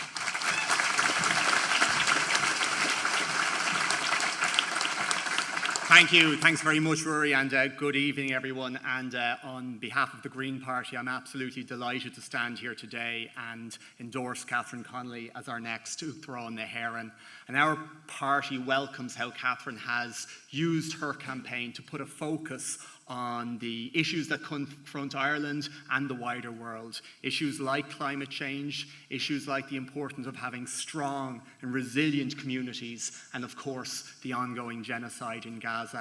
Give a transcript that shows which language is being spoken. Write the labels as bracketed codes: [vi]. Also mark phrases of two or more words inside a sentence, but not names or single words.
[en] Thank you. Thanks very much, Rory, and good evening, everyone. And on behalf of the Green Party, I'm absolutely delighted to stand here today and endorse Katherine Connelly as our next [ga] Uachtaráin na hÉireann. [en] And our party welcomes how Katherine has used her campaign to put a focus on the issues that confront Ireland and the wider world. Issues like climate change, issues like the importance of having strong and resilient communities, and of course, the ongoing genocide in Gaza.